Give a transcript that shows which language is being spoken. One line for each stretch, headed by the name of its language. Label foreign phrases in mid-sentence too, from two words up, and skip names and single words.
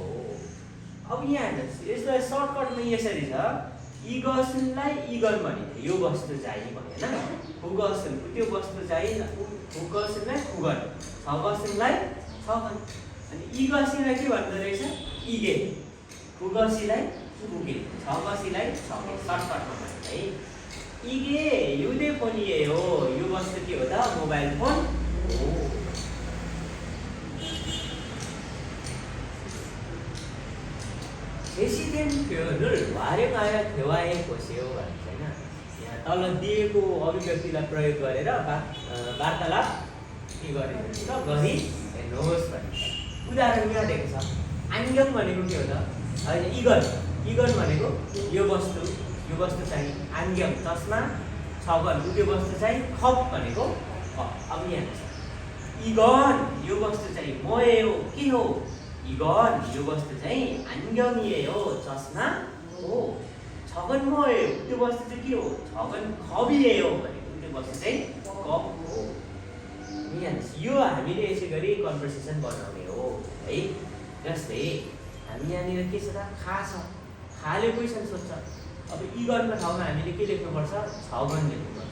Nepali: अब यहाँ हेर्नुहोस् यसलाई सर्टकटमा यसरी छ इगसनलाई इगन भनिन्छ यो वस्तु चाहिँ भएन हुगसन त्यो वस्तु चाहिँ हुगसनलाई हुगन छगसनलाई छगन अनि इगसीलाई के भन्दो रहेछ इगे हुगसीलाई हुगे छगसीलाई छगे सर्टकटमा भन्छ है।
Korean: 이게 휴대 폰이에요
Nepali: यो वस्तु के हो त मोबाइल फोन हो।
Korean: प्रेसिडेन्ट 표현을 활용하여 대화에 보세요
Nepali: भन्छ हैन। यहाँ तल दिएको अभिव्यक्तिलाई प्रयोग गरेर वार्तालाप के गरिदिनुहोस् त गरी हेर्नुहोस् भन्छ। उदाहरण यहाँ दिएको छ 안경 भनेको के हो त हैन
Korean: 이건 이건
Nepali: भनेको यो वस्तु चाहिँ 안경 चस्मा छगन त्यो वस्तु चाहिँ खप भनेको अब यहाँ इगन यो वस्तु चाहिँ 뭐예요 के हो 이건 요 वस्तु चाहिँ 안경이에요 चस्मा हो।
Korean: 저건 뭐예요
Nepali: त्यो वस्तु चाहिँ के हो
Korean: 저건 컵이에요
Nepali: भनेको त्यो वस्तु चाहिँ कप हो। यो हामीले यसै गरी कन्भर्सेसन बनाउने हो है। जस्तै हामी यहाँनिर के छ त खा छ खाले क्वेसन सोध्छ अब इगनको ठाउँमा हामीले के लेख्नुपर्छ छगन लेख्नुपर्छ।